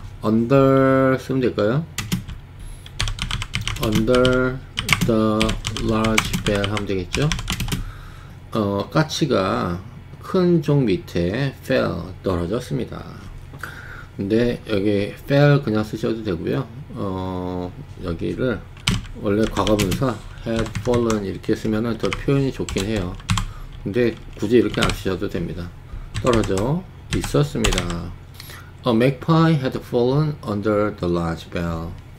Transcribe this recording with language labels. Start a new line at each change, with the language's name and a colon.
Korean: under 쓰면 될까요?
English: under the large bell
Korean: 하면 되겠죠? 까치가 큰 종 밑에 fell, 떨어졌습니다. 근데 여기 fell 그냥 쓰셔도 되고요. 여기를 원래 과거분사
English: had fallen
Korean: 이렇게 쓰면은 더 표현이 좋긴 해요. 근데 굳이 이렇게 안 쓰셔도 됩니다. 떨어져 있었습니다.
English: A magpie had fallen under the large bell.